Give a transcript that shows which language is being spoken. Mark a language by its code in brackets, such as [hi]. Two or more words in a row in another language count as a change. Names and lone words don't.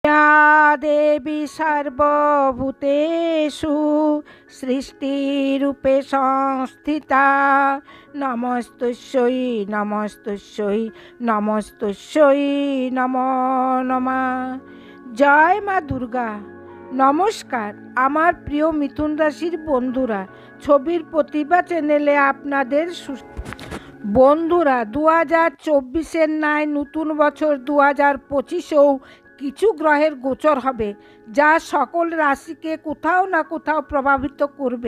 [sa] या देवी सर्वभूतेषु सृष्टिरूपे संस्थिता नमस्तुस्यै नमस्तुस्यै नमस्तुस्यै नमो नमः। [bn] জয় মা দুর্গা। নমস্কার আমার প্রিয় মিথুন রাশির বন্ধুরা, ছবির প্রতিভা চ্যানেলে আপনাদের বন্ধুরা 2024-এর ন্যায় নতুন বছর 2025-এও কিছু গ্রহের গোচর হবে, যা সকল রাশিকে কোথাও না কোথাও প্রভাবিত করবে।